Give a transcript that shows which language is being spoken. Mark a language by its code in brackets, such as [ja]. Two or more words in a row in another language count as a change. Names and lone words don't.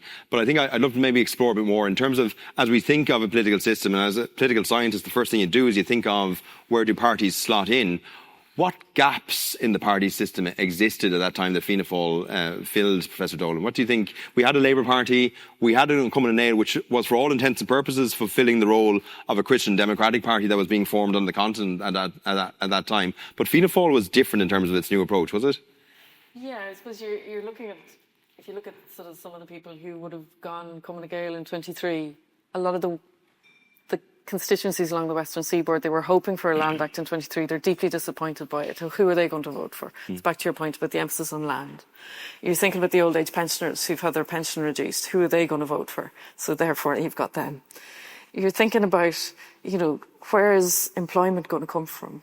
[en] But I think I'd love to maybe explore a bit more in terms of, as we think of a political system, and as a political scientist, the first thing you do is you think of where do parties slot in. What gaps in the party system existed at that time that Fianna Fáil filled, Professor Dolan? What do you think? We had a Labour Party, we had an Cumann na nGaedheal, which was for all intents and purposes fulfilling the role of a Christian democratic party that was being formed on the continent at that time. But Fianna Fáil was different in terms of its new approach, was it? Yeah, I suppose you're looking at, if you look at sort of some of the people who would have gone Cumann na nGaedheal in 23, a lot of the constituencies along the Western Seaboard, they were hoping for a Land Act in 23. They're deeply disappointed by it. So who are they going to vote for? It's back to your point about the emphasis on land. You're thinking about the old age pensioners who've had their pension reduced. Who are they going to vote for? So therefore, you've got them. You're thinking about, where is employment going to come from?